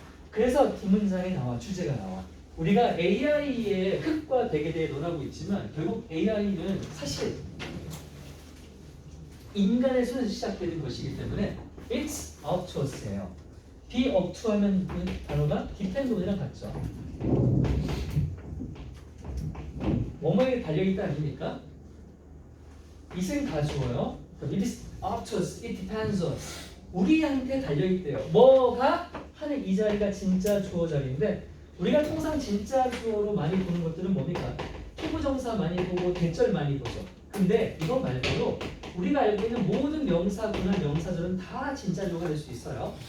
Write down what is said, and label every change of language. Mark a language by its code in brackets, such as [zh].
[ko] 그래서 뒷문장에 나와, 주제가 나와. 우리가 AI의 흑과 백에 대해 논하고 있지만 결국 AI는 사실 인간의 손에서 시작되는 것이기 때문에 it's up to us 예요. be up to 하면 그 단어가 depend on이랑 같죠. 뭐뭐에 달려있다 아닙니까? it은 가주어요. [en] it is up to us, it depends on us. [ko] 우리한테 달려있대요. 뭐가 하는 이 자리가 진짜 주어 자리인데 우리가 통상 진짜 주어로 많이 보는 것들은 뭡니까? 투부정사 많이 보고 대절 많이 보죠. 근데 이거 말고도 우리가 알고 있는 모든 명사구나 명사절은 다 진짜 주어가 될 수 있어요.